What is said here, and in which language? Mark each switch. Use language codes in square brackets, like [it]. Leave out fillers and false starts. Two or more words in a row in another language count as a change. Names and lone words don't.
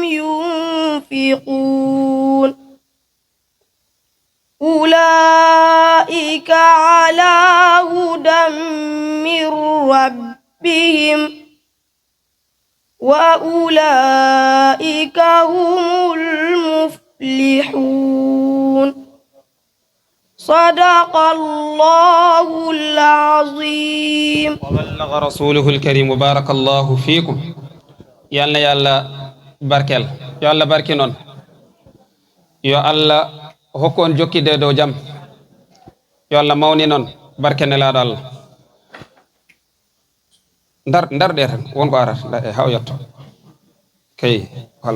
[ar] ينفقون أولئك على هدى من ربهم وأولئك هم المفلحون صدق الله العظيم وبلغ رسوله الكريم وبارك الله فيكم يالنا يالا [ff] barkel yo Allah barki non yo Allah hokkon jokkide dow jam yo Allah mawni non barke nelaɗo Allah ndar ɗe tan wonko arata e haw yetto kay voilà